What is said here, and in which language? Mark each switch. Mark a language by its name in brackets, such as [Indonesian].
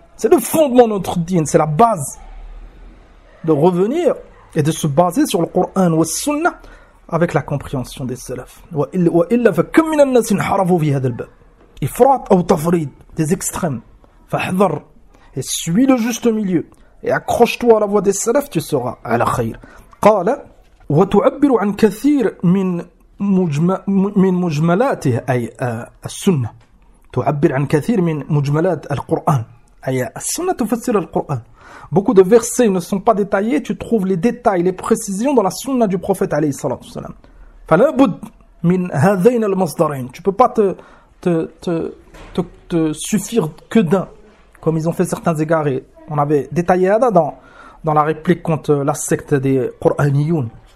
[French] C'est le fondement de notre dîn, c'est la base de revenir et de se baser sur le Coran ou le Sunnah avec la compréhension des salafs. Il des extrêmes. Et suis le juste milieu et accroche-toi à la voie des salafs, tu seras à la khayr. Il dit, et tu as [Arabic] كثير من مجملاته اي السنه تعبر عن كثير من مجملات القران اي السنه تفسر القران. [French] Beaucoup de versets ne sont pas détaillés, tu trouves les détails, les précisions dans la sunna du prophète alayhi salatu wasalam. [Arabic] فلا بد من هذين المصدرين. [French] Tu peux pas te suffire que d'un, comme ils ont fait certains égarés. On avait détaillé ça dans la réplique contre la secte des Qur'aniyoun.